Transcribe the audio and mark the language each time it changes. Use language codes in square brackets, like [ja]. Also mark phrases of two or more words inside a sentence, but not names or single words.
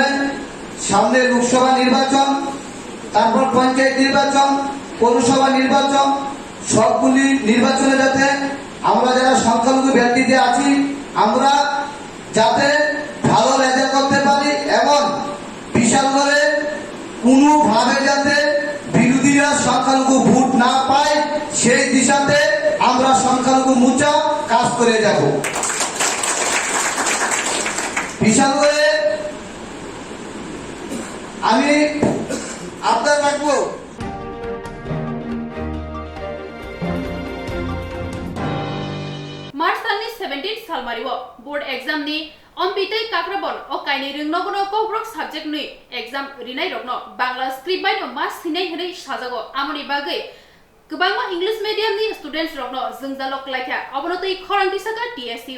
[bn] সামনে লোকসভা নির্বাচন, তারপর পঞ্চায়েত নির্বাচন, পৌরসভা নির্বাচন, সবগুলি নির্বাচনে যাতে আমরা যারা সংখ্যালঘু ব্যক্তিতে আছি আমরা যাতে ভালো রেজাল্ট করতে পারি এবং বিশালগড়ে কোনোভাবে যাতে বিরোধীরা সংখ্যালঘু ভোট না পায় সেই দিশাতে আমরা সংখ্যালঘু মোর্চা কাজ করে যাব। বিশালগড়ে আমি আপনার রাখবো [trp] मार्च सालनि 17 सालमारिव [en] board exam [trp] नि अम्पितै काक्राबन ओ काइनि रोंनगनो कोकब्रक सब्जेक्ट नि एग्जाम रिनाय रगनो बांला स्क्रिप्ट बायनो मास सिनाय हनै साजागो आमनि बागै गोबांमा [en] English medium [trp] नि स्टुडेंट्स रगनो जोंजालक लायखा अबनतै खरांति साका TSU